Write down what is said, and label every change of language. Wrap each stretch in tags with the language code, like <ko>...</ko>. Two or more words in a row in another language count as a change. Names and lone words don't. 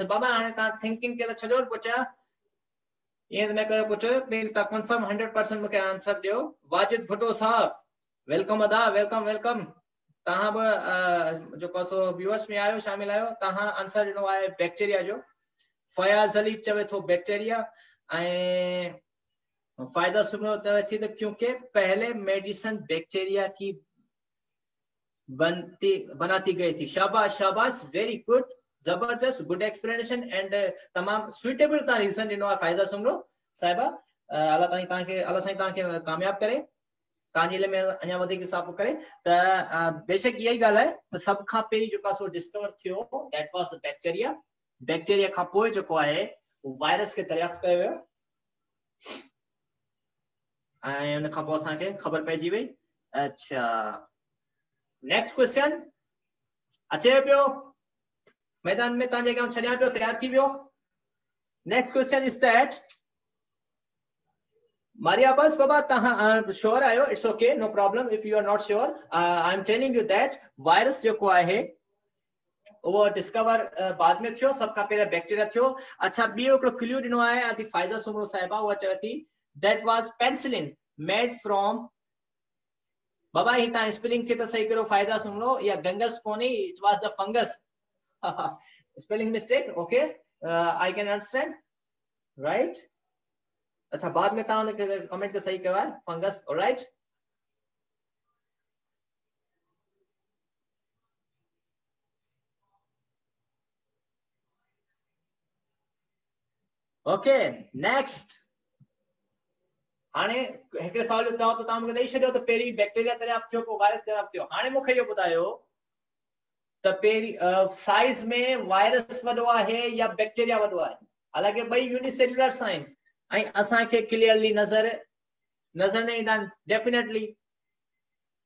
<sd>बाबा हाणे तव्हां थिंकिंग के त छॾो पुछा, ईअं न कयो पुछ, प्लीज तव्हां कंफर्म 100% मूंखे आंसर ॾियो। वाजिद भुट्टो साहब वेलकम अदा,</sd> <en>welcome welcome.</en> <sd>तव्हां बि जेको सो व्यूअर्स में आयो, शामिल आयो। तव्हां आंसर ॾिनो आहे बैक्टीरिया जो। फयाज़ अली चवे थो बैक्टीरिया ऐं फायजा सुनो चवे थी त</sd> <ur>کیونکہ پہلے میڈیسن بیکٹیریا کی بناتی گئی تھی.</ur> <sd>शाबाश शाबाश,</sd> <en>very good,</en> <sd>जबरदस्त,</sd> <en>good explanation and</en> <sd>तमाम सुइटेबल ता रीजन ॾिनो आहे फायजा सुमरो साहिबा। अल्लाह ताईं तव्हांखे, अल्लाह साईं तव्हांखे कामयाब करे, तव्हांजे इल्म में अञा वधीक इज़ाफ़ो करे। त बेशक इहा ई ॻाल्हि आहे त सभ खां पहिरीं जेको सो डिस्कवर थियो</sd> <en>that was bacteria.</en> <sd>बैक्टीरिया खां पोइ जेको आहे वायरस खे दरियाफ़्त कयो वियो ऐं उन खां पोइ असांखे ख़बर पइजी वई। अच्छा</sd> <en>next question</en> <sd>अचे पियो मैदान में, तव्हांजे अॻियां छॾियां पियो, तयार थी वियो।</sd> <en>next question is that</en> <sd>मारिया बस बाबा तव्हां श्योर आयो?</sd> <en>It's okay, no problem if you are not sure. I am telling you that</en> <sd>वायरस जेको आहे वो डिस्कवर बाद में थियो, सब खां पहिरियों बैक्टीरिया थियो। अच्छा ॿियो हिकिड़ो क्लू ॾिनो आहे आदि फाइजा सुमरो साहिबा, उहा चवे थी</sd> <en>that was penicillin made from.</en> <sd>बाबा ही तव्हां स्पेलिंग खे त सही करो फाइजा सुमरो, या गंगस कोन्हे,</sd> <en>It was the fungus. Spelling mistake, okay, I can understand, right.</en> <sd>अच्छा बाद में तव्हां उन कमेंट खे सही कयो आहे,</sd> <en>Fungus, alright. Okay next.</en> <sd>हाणे हिकिड़े सवाल जो जवाब तव्हां मूंखे ॾेई छॾियो त पहिरीं बैक्टीरिया दरियाफ़्त थियो, पोइ वायरस दरियाफ़्त थियो। हाणे मूंखे इहो ॿुधायो त पहिरीं साइज में वायरस वॾो आहे या बैक्टीरिया वॾो आहे? हालांकि ॿई यूनिसेल्युलर्स आहिनि ऐं असांखे क्लियरली नज़र न ईंदा आहिनि डेफिनेटली।</sd>